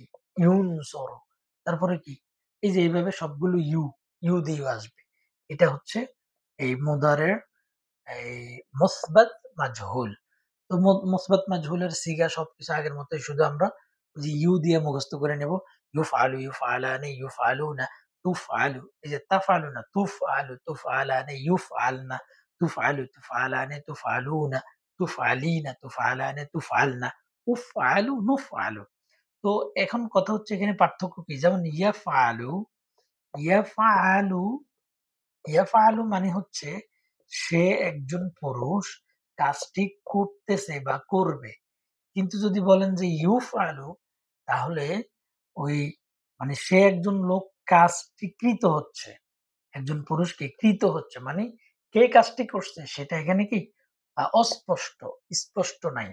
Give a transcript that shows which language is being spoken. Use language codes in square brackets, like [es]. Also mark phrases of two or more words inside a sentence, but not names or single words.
[bn] ইউনসরু। তারপরে কি? এই যে এইভাবে সবগুলো ইউ দিয়ে আসবে। এটা হচ্ছে এই মুদারের এই মুসবাত মাজহুল। তো মুসবাত মাজহুলের সিগা সবকিছু আগের মতই, শুধু আমরা ওই যে ইউ দিয়ে মুখস্থ করে নেব। [ar] يُفْعَلُ، يُفْعَلَانِ، يُفْعَلُونَ، تُفْعَلُ. [bn] এই যে তাফআলু না, [ar] تُفْعَلُ، تُفْعَلَانِ، يُفْعَلْنَ، تُفْعَلُ، تُفْعَلَانِ، تُفْعَلُونَ، تُفْعَلِينَ، تُفْعَلَانِ، تُفْعَلْنَ، أُفْعَلُ، نُفْعَلُ. [bn] তো এখন কথা হচ্ছে এখানে পার্থক্য কি? যেমন [ar] يَفْعَلُ، يَفْعَلُ، يَفْعَلُ [bn] মানে হচ্ছে সে একজন পুরুষ কাজটি করতেছে বা করবে। কিন্তু যদি বলেন যে ইউফআলু তাহলে ওই মানে সে একজন লোক কাজটি কৃত হচ্ছে, একজন পুরুষকে কৃত হচ্ছে মানে কে কাজটি করছে সেটা এখানে কি অস্পষ্ট, স্পষ্ট নাই।